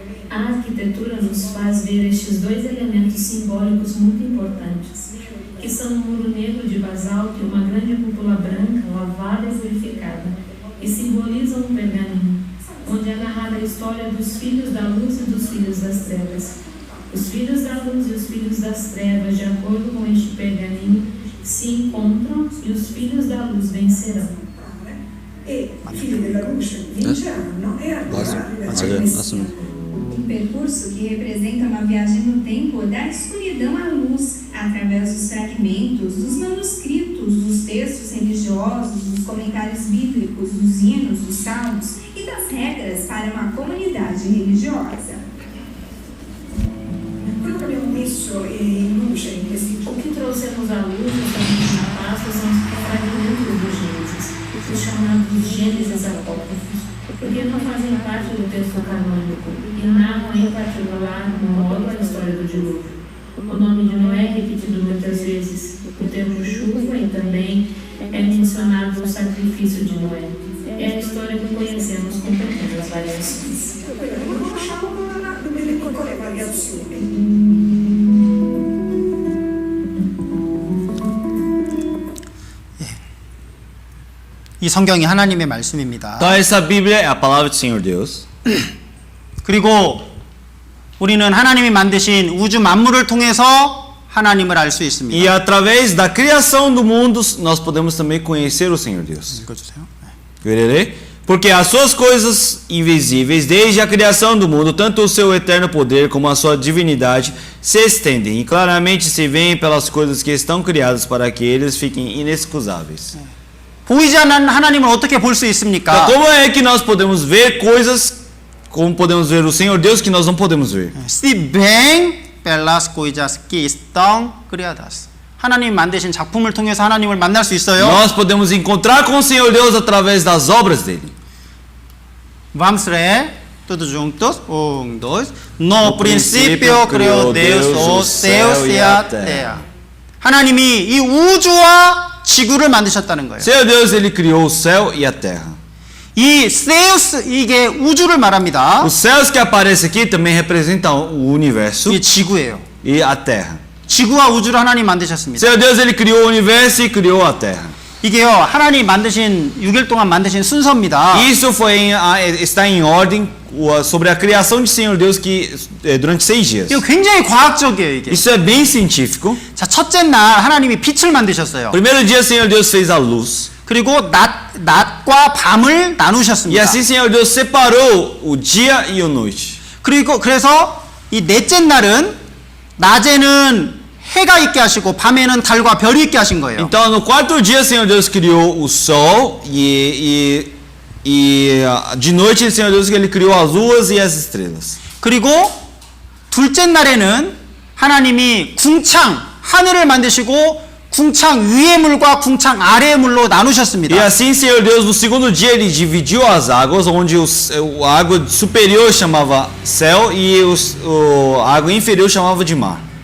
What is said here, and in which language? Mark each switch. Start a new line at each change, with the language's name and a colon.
Portuguese: A arquitetura nos faz ver estes dois elementos simbólicos muito importantes, que são um muro negro de basalto e uma grande cúpula branca, lavada e purificada, que simbolizam um pergaminho, onde é narrada a história dos filhos da luz e dos filhos das trevas. Os filhos da luz e os filhos das trevas, de acordo com este pergaminho, se encontram e os filhos da luz vencerão.
Italian: E i figli della luce vinceranno e arriveranno.
Portuguese: Um percurso que representa uma viagem no tempo da escuridão à luz, através dos fragmentos, dos manuscritos, dos textos religiosos, dos comentários bíblicos, dos hinos, dos salmos e das regras para uma comunidade religiosa.
Italian: Quello che abbiamo messo in luce in questi
Portuguese: O que trouxemos à luz nesta Páscoa são os fragmentos do Gênesis, os chamados Gênesis apócrifos, porque não fazem parte do texto canônico e narram em particular modo a história do dilúvio. O nome de Noé é repetido muitas vezes, o termo chuva e também é mencionado no sacrifício de Noé. É a história que conhecemos com pequenas variações.
Italian: conosciamo con delle piccole variazioni.
Korean: 이 성경이 하나님의 말씀입니다.
Portuguese: Então essa Bíblia é a palavra do Senhor Deus.
Korean: 그리고 우리는 하나님이 만드신 우주 만물을 통해서 하나님을 알 수
Portuguese: E
Korean: 있습니다.
Portuguese: através da criação do mundo, nós podemos também conhecer o Senhor Deus.
Korean: 읽어주세요. Vererê?
Portuguese: Porque as suas coisas invisíveis, desde a criação do mundo, tanto o seu eterno poder como a sua divindade, se estendem e claramente se veem pelas coisas que estão criadas para que eles fiquem inexcusáveis.
Korean: 보이지 않는 하나님을 어떻게 볼 수 있습니까?
Portuguese: Então, como é que nós podemos ver coisas, como podemos ver o Senhor Deus que nós não podemos ver? Se bem pelas coisas que estão criadas.
Korean: 하나님 만드신 작품을 통해서 하나님을 만날 수 있어요.
Portuguese: Nós podemos encontrar com o Senhor Deus através das obras dele. Vamos ler todos juntos. Um, dois. No princípio criou Deus os céus e a terra.
Korean: 하나님이 이 우주와 지구를 만드셨다는 거예요.
Portuguese: Senhor Deus, ele criou o céu e a terra.
Korean: 이 세우스 이게 우주를 말합니다.
Portuguese: Os céus que aparecem aqui também representam o universo
Korean: 이게 지구예요.
Portuguese: e a terra.
Korean: 지구와 우주를 하나님 만드셨습니다.
Portuguese: Senhor Deus, ele criou o universo e criou a terra.
Korean: 이게요, 하나님 만드신 6일 동안 만드신 순서입니다.
Portuguese: Isso está em ordem sobre a criação de Senhor Deus que durante 6 dias.
Korean: 이거 굉장히 과학적이에요, 이게.
Portuguese: Isso é bem científico.
Korean: 자, 첫째 날 하나님이 빛을 만드셨어요.
Portuguese: Primeiro dia, Senhor Deus fez a luz.
Korean: 그리고 낮과 밤을
Portuguese: E
Korean: 나누셨습니다.
Portuguese: assim, Senhor Deus separou o dia e a noite.
Korean: 그래서 이 넷째 날은 낮에는 해가 있게 하시고 밤에는 달과 별이 있게 하신 거예요.
Portuguese: Então, no quarto dia, Senhor Deus criou o sol e de noite, Senhor Deus, ele criou as luas e as estrelas.
Korean: 그리고 둘째 날에는 하나님이 궁창 하늘을 만드시고 궁창 위의 물과 궁창 아래의 물로 나누셨습니다.
Portuguese: E assim, Senhor Deus, no segundo dia ele dividiu as águas, onde a água superior chamava céu e a água inferior chamava de mar.